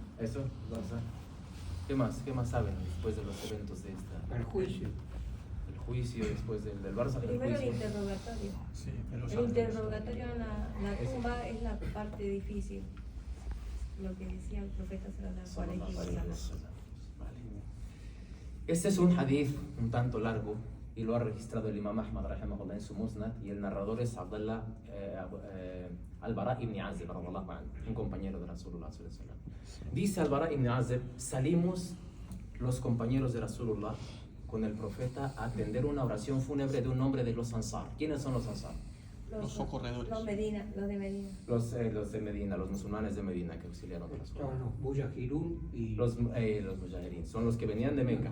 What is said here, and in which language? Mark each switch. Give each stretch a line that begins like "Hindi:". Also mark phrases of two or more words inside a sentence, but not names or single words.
Spanish: ¿Eso? Barzakh. ¿Qué más? ¿Qué más saben después de los eventos de esta? El juicio. El juicio después del Barzakh. El Primero el juicio. interrogatorio. Sí, de los El ángeles. interrogatorio en la tumba es la parte difícil. Lo que decía el profeta
Arabic: sallallahu alaihi wasallam.
Spanish: Vale. Este es un hadith un tanto largo y lo ha registrado el Imam Ahmad rahimahullah en su Musnad, y el narrador es Abdullah al-Bara ibn Azib, un compañero de Rasulullah
Arabic: sallallahu alaihi wasallam.
Spanish: Dice al-Bara ibn Azib: salimos los compañeros de Rasulullah con el profeta a atender una oración fúnebre de un hombre de los Ansar. ¿Quiénes son los Ansar? Los socorredores. Los de Medina. Los de Medina, los musulmanes de Medina que auxiliaron a Rasulullah. Estaban los Mujahirun y Los mujahirin son los que venían de Meca